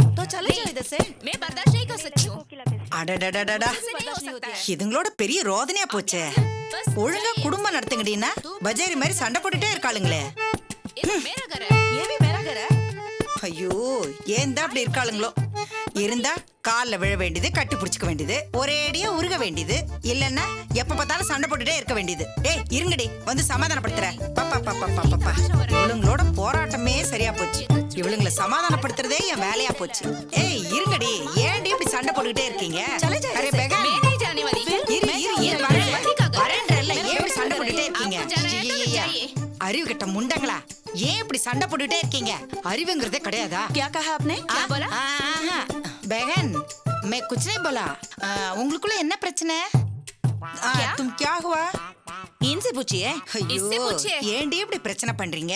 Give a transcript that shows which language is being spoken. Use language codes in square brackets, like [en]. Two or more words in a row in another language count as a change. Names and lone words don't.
[hi] चले जाओ इधर से मैं बर्दाश्त नहीं कर सकती हूँ [ta] அடடடடடா இதுங்களோட பெரிய ரோதனையா போச்சே ஒழுங்கா குடும்பம் நடத்துங்கடினா பஜாரி மாதிரி சண்டை போட்டுட்டே இருக்காளுங்களே [hi] मेरा घर है ये भी मेरा घर है [ta] ஐயோ ஏன் தான் அப்படி இருக்காளுங்களோ இருந்தா கால்ல விழ வேண்டியது கட்டி பிடிச்சுக்க வேண்டியது ஒரேடியா உருக வேண்டியது இல்லன்னா எப்ப பார்த்தாலும் சண்டை போட்டுட்டே இருக்க வேண்டியது டேய் இருங்கடி வந்து சமாதானப்படுத்துற பாப்பா பாப்பா பாப்பா இவளுங்களோட போராட்டமே சரியா போச்சு இவளுங்களை சமாதானப்படுத்துறதே என் வேலையா போச்சு ஏய் இருங்கடி ஏன்டி இப்படி சண்டை போட்டுக்கிட்டே இருக்கீங்க [hi] अरे बहन मैं नहीं जाने वाली [ta] இரு வரேன்றல்ல ஏன் இப்படி சண்டை போட்டுட்டே இருக்கீங்க ஐயையையா. அறிவு கெட்ட முண்டங்களா ஏன் இப்படி சண்டை போட்டுட்டே இருக்கீங்க அறிவுங்கிறதே கிடையாதா [hi] क्या कहा आपने क्या बोला बहन मैं कुछ नहीं बोला [ta] உங்களுக்குள்ள என்ன பிரச்சனை [hi] तुम क्या हुआ इनसे पूछिए इससे पूछिए [ta] ஏன்டி இப்படி பிரச்சனை பண்றீங்க